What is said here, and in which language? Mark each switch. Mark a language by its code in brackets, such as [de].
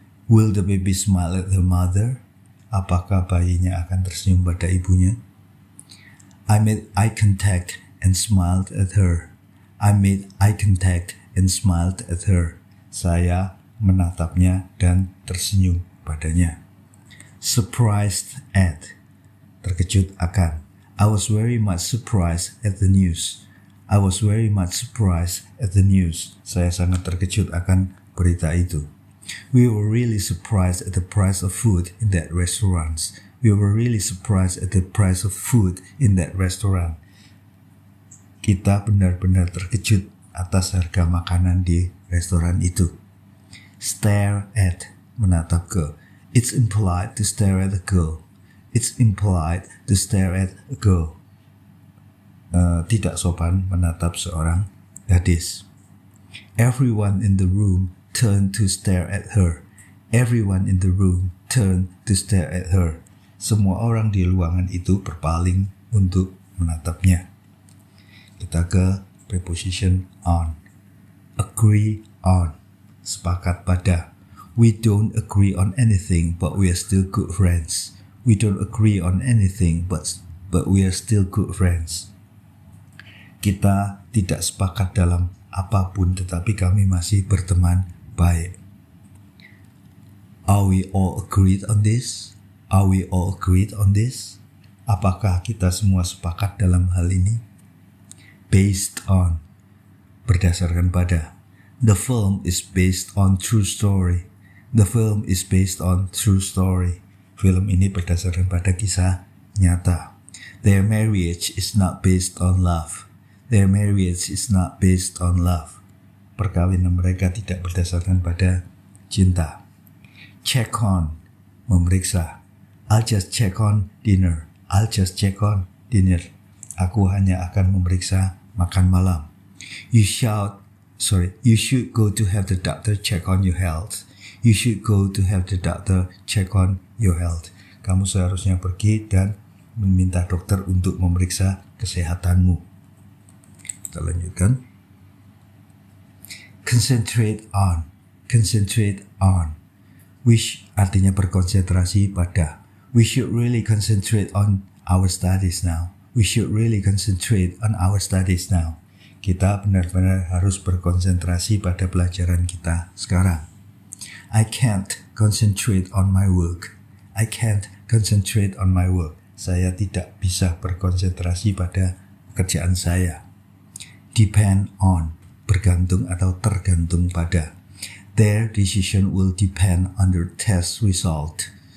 [en] Will the baby smile at her mother? [id] Apakah bayinya akan tersenyum pada ibunya? [en] I made eye contact and smiled at her. I made eye contact and smiled at her. [id] Saya menatapnya dan tersenyum padanya. Surprised at, terkejut akan. [en] I was very much surprised at the news. I was very much surprised at the news. [id] Saya sangat terkejut akan berita itu. [en] We were really surprised at the price of food in that restaurant. We were really surprised at the price of food in that restaurant. [id] Kita benar-benar terkejut atas harga makanan di restoran itu. [en] Stare at, [id] menatap ke. [en] It's impolite to stare at a girl. It's impolite to stare at a girl. [id] Tidak sopan menatap seorang gadis. [en] Everyone in the room turned to stare at her. Everyone in the room turned to stare at her. [id] Semua orang di ruangan itu berpaling untuk menatapnya. Kita ke preposition on. Agree on, sepakat pada. [en] We don't agree on anything, but we are still good friends. We don't agree on anything, but we are still good friends. [id] Kita tidak sepakat dalam apapun, tetapi kami masih berteman baik. [en] Are we all agreed on this? Are we all agreed on this? [id] Apakah kita semua sepakat dalam hal ini? Based on, berdasarkan pada. [en] The film is based on true story. The film is based on true story. [id] Film ini berdasarkan pada kisah nyata. [en] Their marriage is not based on love. Their marriage is not based on love. [id] Perkawinan mereka tidak berdasarkan pada cinta. Check on, memeriksa. [en] I'll just check on dinner. I'll just check on dinner. [id] Aku hanya akan memeriksa makan malam. [en] You should go to have the doctor check on your health. You should go to have the doctor check on your health. [id] Kamu seharusnya pergi dan meminta dokter untuk memeriksa kesehatanmu. Kita lanjutkan. Concentrate on. Concentrate on. Wish artinya berkonsentrasi pada. [en] We should really concentrate on our studies now. We should really concentrate on our studies now. [id] Kita benar-benar harus berkonsentrasi pada pelajaran kita sekarang. [en] I can't concentrate on my work. I can't concentrate on my work. [id] Saya tidak bisa berkonsentrasi pada pekerjaan saya. Depend on, bergantung atau tergantung pada. [en] Their decision will depend on their test result.